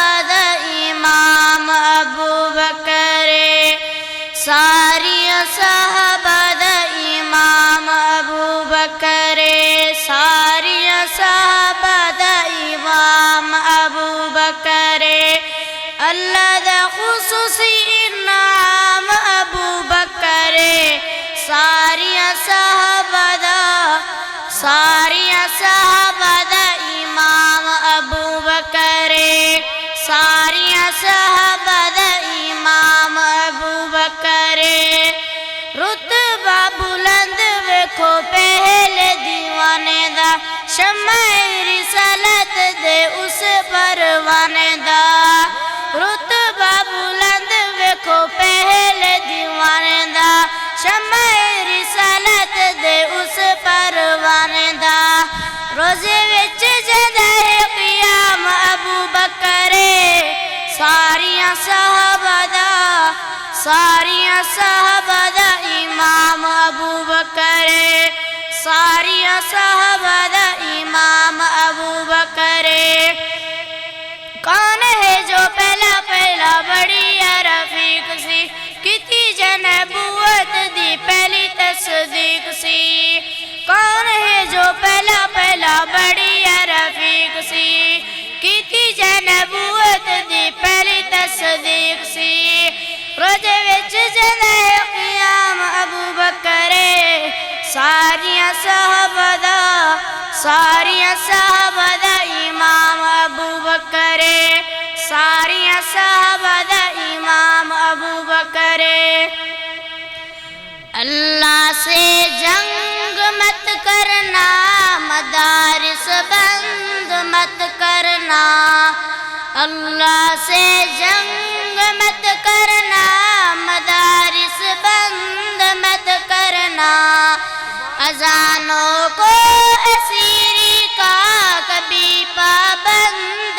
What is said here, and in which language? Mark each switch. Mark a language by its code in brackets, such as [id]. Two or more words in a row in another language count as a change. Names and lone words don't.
[pa] دا امام ابو بکر، ساریاں صحابہ دا امام ابو بکر، ساریاں صحابہ دا امام ابو بکر، اللہ دا خصوصی انعام ابو بکر، ساریاں صحابہ دا امام ابو بکر، ساریاں صحابہ دا امام ابو بکر، رتبہ بلند ویکھو پہلے دیوانے دا، شمع رسالت دے اس پروانے دا، رتبہ بلند ویکھو پہلے دیوانے دا، شمع رسالت دے اس پروانے دا، روزے وچ جدا ہے قیام ابو بکر، ساریاں صحابہ دا امام ابو بکر، ساریاں صحابہ دا امام ابو بکر، کون ہے جو پہلا بڑی رفیق سی، کتی نبوت دی پہلی تصدیق سی، کون ہے جو پہلا بڑی رفیق سی، کتی نبوت دی پہلی تصدیق سی، روزے وچ جدا ہے قیام ابو بکر، ساریاں صحابہ دا امام ابو بکر، ساریاں صحابہ دا امام ابو بکر، [ur] اللہ سے جنگ مت کرنا، مدارس بند مت کرنا، اللہ سے جنگ مت کرنا، مدارس بند مت کرنا، اذانوں کو اسیری کا کبھی پابند